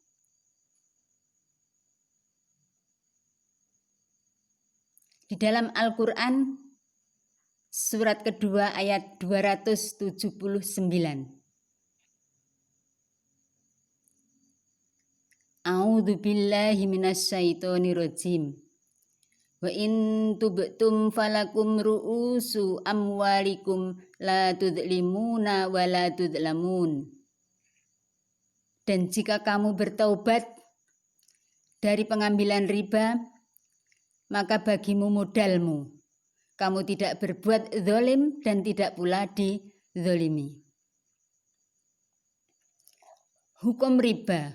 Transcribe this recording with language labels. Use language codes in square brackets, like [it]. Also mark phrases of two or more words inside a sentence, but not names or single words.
[id] Di dalam Al-Quran, surat kedua ayat 279. [ar] أعوذ بالله من الشيطان الرجيم. وإن تبتم فلكم رؤوس أموالكم لا تظلمون ولا تظلمون. [id] Dan jika kamu bertaubat dari pengambilan riba, maka bagimu modalmu. Kamu tidak berbuat zalim dan tidak pula dizalimi. Hukum riba.